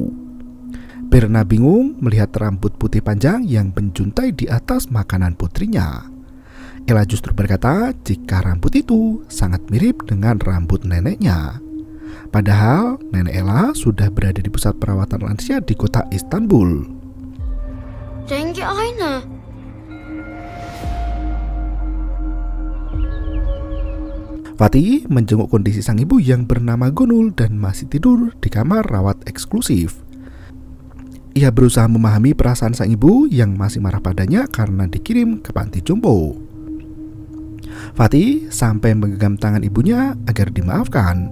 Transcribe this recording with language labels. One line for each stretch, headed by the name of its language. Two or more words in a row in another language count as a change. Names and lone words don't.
Indonesian: Berna bingung melihat rambut putih panjang yang menjuntai di atas makanan putrinya. Ella justru berkata jika rambut itu sangat mirip dengan rambut neneknya. Padahal nenek Ella sudah berada di pusat perawatan lansia di kota Istanbul.
Turkish: Rengi aynı.
Indonesian: Fatih menjenguk kondisi sang ibu yang bernama Gonul dan masih tidur di kamar rawat eksklusif. Ia berusaha memahami perasaan sang ibu yang masih marah padanya karena dikirim ke panti jompo. Fatih sampai menggenggam tangan ibunya agar dimaafkan.